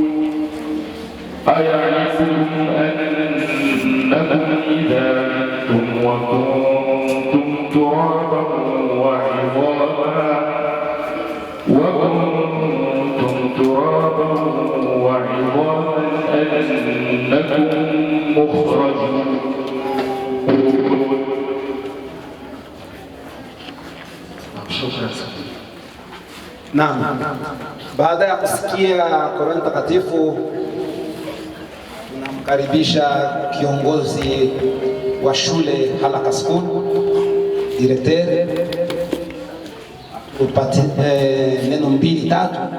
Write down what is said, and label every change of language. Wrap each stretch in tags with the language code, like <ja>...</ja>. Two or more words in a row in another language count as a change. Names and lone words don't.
<ar>أيعلمكم أنكم إذا متم وكنتم ترابا وعظاما أنكم مخرجون.</ar> <sw>Naam, baada ya kusikia Qur'an takatifu, tunamkaribisha kiongozi wa shule Halaka School, directeur, upate neno mbili tatu.</sw>